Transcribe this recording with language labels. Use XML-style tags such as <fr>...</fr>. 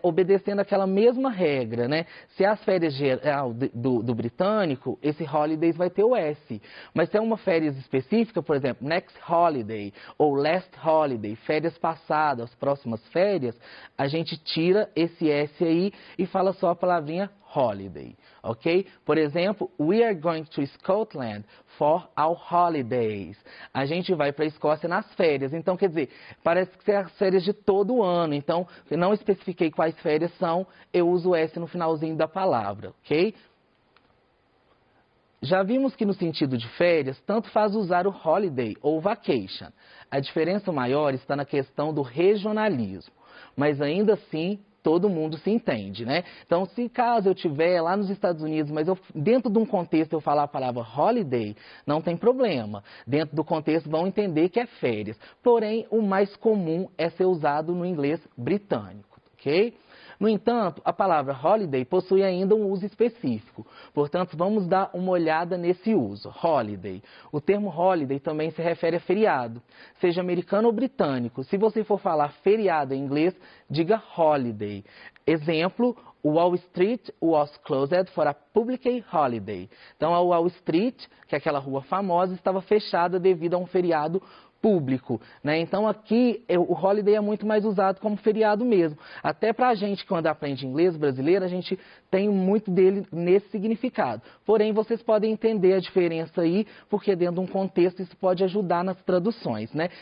<pt>Obedecendo aquela mesma regra, né? Se é as férias geral do britânico, esse holidays vai ter o S. Mas se é uma férias específica, por exemplo, next holiday ou last holiday, férias passadas, próximas férias, a gente tira esse S aí e fala só a palavrinha holiday, ok? Por exemplo,</pt> <en>we are going to Scotland for our holidays.</en> <pt>A gente vai para a Escócia nas férias. Então, quer dizer, parece que são as férias de todo o ano. Então, eu não especifiquei quais férias são, eu uso o S no finalzinho da palavra, ok? Já vimos que no sentido de férias, tanto faz usar o holiday ou vacation. A diferença maior está na questão do regionalismo, mas ainda assim todo mundo se entende, né? Então, se caso eu estiver lá nos Estados Unidos, mas dentro de um contexto eu falar a palavra holiday, não tem problema. Dentro do contexto vão entender que é férias. Porém, o mais comum é ser usado no inglês britânico, ok? No entanto, a palavra holiday possui ainda um uso específico. Portanto, vamos dar uma olhada nesse uso, holiday. O termo holiday também se refere a feriado, seja americano ou britânico. Se você for falar feriado em inglês, diga holiday. Exemplo,</pt> <en>Wall Street was closed for a public holiday.</en> <pt>Então, a Wall Street, que é aquela rua famosa, estava fechada devido a um feriado público, né? Então aqui o holiday é muito mais usado como feriado mesmo. Até para a gente que quando aprende inglês brasileiro, a gente tem muito dele nesse significado. Porém, vocês podem entender a diferença aí, porque dentro de um contexto isso pode ajudar nas traduções, né?</pt>